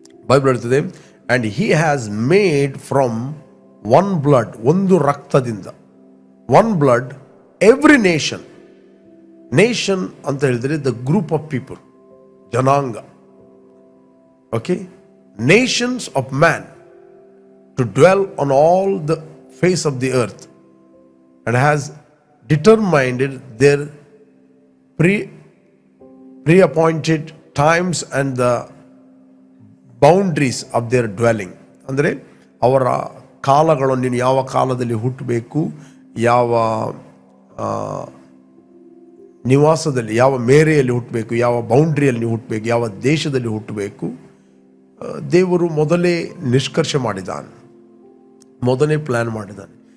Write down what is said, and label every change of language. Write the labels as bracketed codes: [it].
[kn] Bible ಹೇಳ್ತದೆ, [en] and he has made from one blood, [kn] ಒಂದು ರಕ್ತದಿಂದ, [en] One blood every nation. Nation [kn] ಅಂತ ಹೇಳಿದರೆ [en] the group of people, [kn] ಜನಾಂಗ. [en] Okay, nations of man to dwell on all the face of the earth, and has determined their pre-appointed times and the boundaries of their dwelling. [kn] ಅಂದರೆ ಅವರ ಕಾಲಗಳನ್ನು, ನೀನು ಯಾವ ಕಾಲದಲ್ಲಿ ಹುಟ್ಟಬೇಕು, ಯಾವ ನಿವಾಸದಲ್ಲಿ, ಯಾವ ಮೇರೆಯಲ್ಲಿ ಹುಟ್ಟಬೇಕು, ಯಾವ ಬೌಂಡ್ರಿಯಲ್ಲಿ ಹುಟ್ಟಬೇಕು, ಯಾವ ದೇಶದಲ್ಲಿ ಹುಟ್ಟಬೇಕು, ದೇವರು ಮೊದಲೇ ನಿಷ್ಕರ್ಷೆ ಮಾಡಿದ್ದಾನೆ, ಮೊದಲೇ ಪ್ಲ್ಯಾನ್ ಮಾಡಿದ್ದಾನೆ.